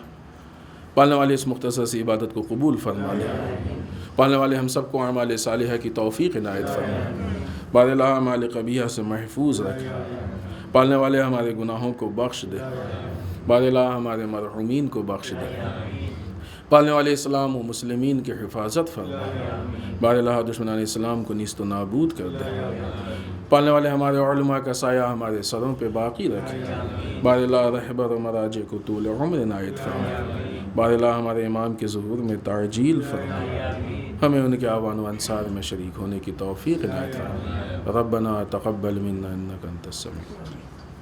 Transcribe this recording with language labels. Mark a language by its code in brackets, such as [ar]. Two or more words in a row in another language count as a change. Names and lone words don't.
[ur] پالنے والے اس مختصر سی عبادت کو قبول فرما لے، پالنے والے ہم سب کو اعمال صالحہ کی توفیق عنایت فرما، بار اللہ اعمال قبیحہ سے محفوظ رکھے، پالنے والے ہمارے گناہوں کو بخش دے، بار اللہ ہمارے مرحومین کو بخش دے، پالنے والے اسلام و مسلمین کی حفاظت فرما، بار اللہ دشمنان اسلام کو نیست و نابود کر دے، پالنے والے ہمارے علماء کا سایہ ہمارے سروں پہ باقی رکھے، بار اللہ رہبر و مراجع کو طول عمر عنایت فرما، بار اللہ ہمارے امام کے ظہور میں تعجیل فرما، ہمیں ان کے اعوان و انصار میں شریک ہونے کی توفیق عنایت فرما۔ [ar] ربنا تقبل منا انک انت السمیع العلیم۔